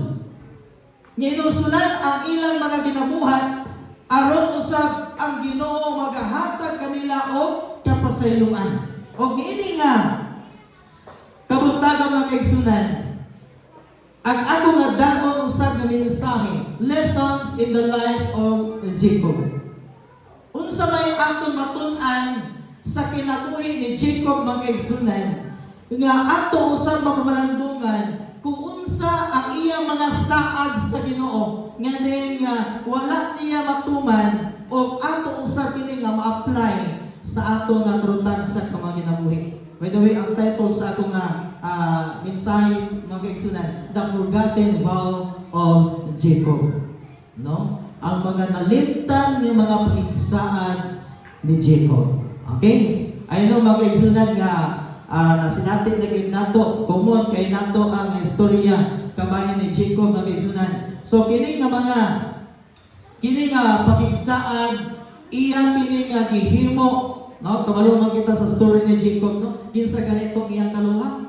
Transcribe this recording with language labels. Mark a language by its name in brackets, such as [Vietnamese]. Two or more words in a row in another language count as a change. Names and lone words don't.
[Cebuano] Hinulsolan ang ilang mga ginabuhat aron usab ang Ginoo magahatag kanila og kapasayloan. O niini nga kabuntagan mga kaigsunan, ang ako nga dagon usab nga mensahe, [English] lessons in the life of Jacob. [Cebuano] Unsa may atong matun-an sa kinabuhi ni Jacob mga kaigsunan, nga ato usab mapamalandungan kung unsa unsa ang iyang mga saad sa Ginoo nga din nga wala niya matuman o ato usab kini nga ma-apply sa ato nga trutan sa mga ginabuhi. [English] By the way, [Cebuano] ang title sa ato nga mensahe mga kaigsunan, [English] The Forgotten Vow of Jacob. [Cebuano] No? Ang mga nalimtan ng mga pagigsaad ni Jacob. [English] Okay? I know [Cebuano] mga kaigsunan nga nasinati na kayo nato, common kay nato ang istorya kabayan ni Jacob mga kaigsunan. So kini nga pagigsaad iya kini nga gihimo, no? Kabalo man kita sa story ni Jacob, no? Kinsa ganito iyang kaluha?